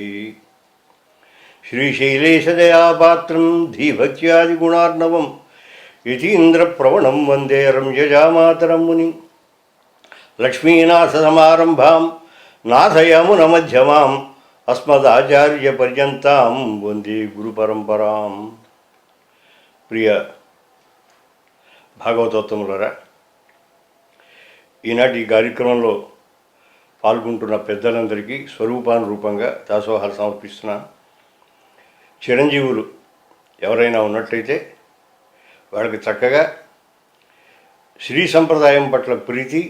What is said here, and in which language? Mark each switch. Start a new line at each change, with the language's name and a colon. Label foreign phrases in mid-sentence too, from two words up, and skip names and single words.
Sanskrit: श्रीशैलेशदयापात्रं धीभक्त्यादिगुणार्णवं यतीन्द्रप्रवणं वन्दे रम्यजामातरं मुनिं लक्ष्मीनाथसमारम्भां नाथयमुनमध्यमाम् अस्मदाचार्यपर्यन्तां वन्दे गुरुपरम्परां।
Telugu: ప్రియ భాగవతోత్తములారా, ఈనాటి ఈ కార్యక్రమంలో పాల్గొంటున్న పెద్దలందరికీ స్వరూపానురూపంగా దాసోహాలు సమర్పిస్తున్నాను. చిరంజీవులు ఎవరైనా ఉన్నట్లయితే వాళ్ళకి చక్కగా శ్రీ సంప్రదాయం పట్ల ప్రీతి,